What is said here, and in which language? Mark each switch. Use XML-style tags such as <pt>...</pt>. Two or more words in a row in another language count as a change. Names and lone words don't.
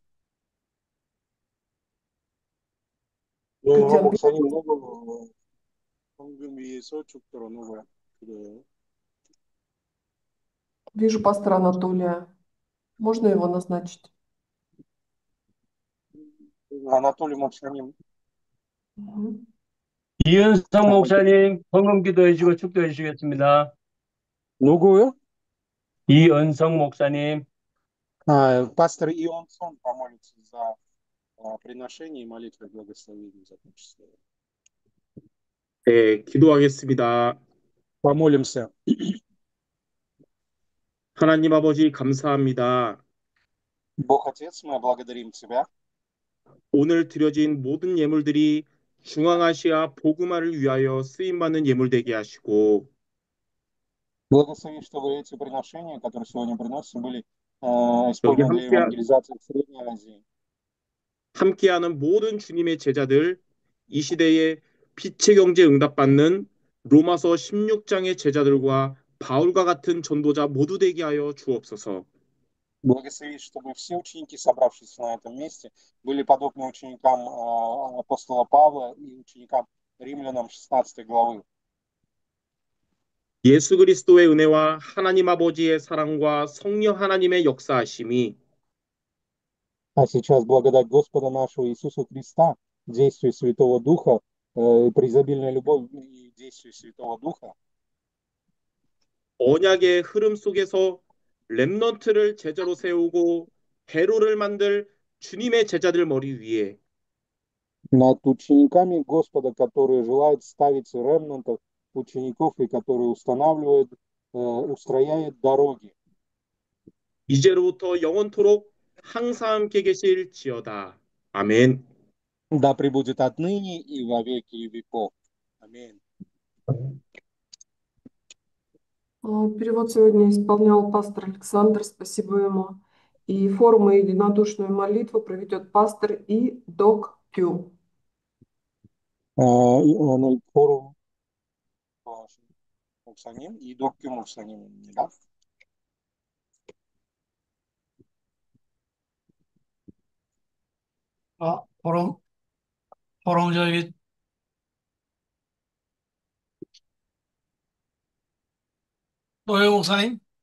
<ko>목사님 누구 헌금 위해서 축도로 누구 그래요?</ko> <ru>Вижу пастора Анатолия. Можно его назначить?</ru> <ko>아나톨리 목사님 Мгм. 이은성 목사님 헌금 기도해 주시고 축도해 주시겠습니다. 누구요? 이은성 목사님.</ko> <ru>Пастор Ионсон помолится за приношение и молитвы благословения за число.</ru> <ko>네, 기도하겠습니다.</ko> <ru>Помолимся.</ru> <ko>하나님 아버지 감사합니다.</ko> <ru>Бог Отец, мы благодарим Тебя.</ru> <ko>오늘 드려진 모든 예물들이 중앙아시아 복음화를 위하여 쓰임받는 예물 되게 하시고</ko> <ru>Благослови, чтобы эти приношения, которые сегодня приносим, были</ru> <ko>여기</ko> <ru>исполнены для евангелизации в Средней Азии.</ru> <ko>함께하는 모든 주님의 제자들 이 시대에 빛의 경제 응답받는 로마서 16장의 제자들과 바울과 같은 전도자 모두 되게 하여 주옵소서.</ko> <ru>Благослови, чтобы все ученики, собравшиеся на этом месте, были подобны ученикам апостола Павла и ученикам римлянам 16 главы.</ru> <ko>예수 그리스도의 은혜와 하나님 아버지의 사랑과 성령 하나님의 역사하심이</ko> <ru>А сейчас благодать Господа нашего Иисуса Христа, действие Святого Духа, преизобильная любовь и действие Святого Духа</ru> <ko>언약의 흐름 속에서 렘넌트를 제자로 세우고 배로를 만들 주님의 제자들 머리 위에</ko> <ru>над учениками Господа, которые желают ставить ремнантов, учеников, и которые устанавливают, устрояет дороги.</ru> <ko>이제로부터 영원토록 항상 함께 계실지어다. 아멘.</ko> <ru>Да пребудет отныне и во веки веков. Аминь. Перевод сегодня исполнял пастор Александр, спасибо ему. И форум и единодушную молитву проведет пастор И. Док Кю.</ru> <ko>오늘 포럼 목사님, 이덕규 목사님입니다. 포럼 저기 노예 목사님.</ko>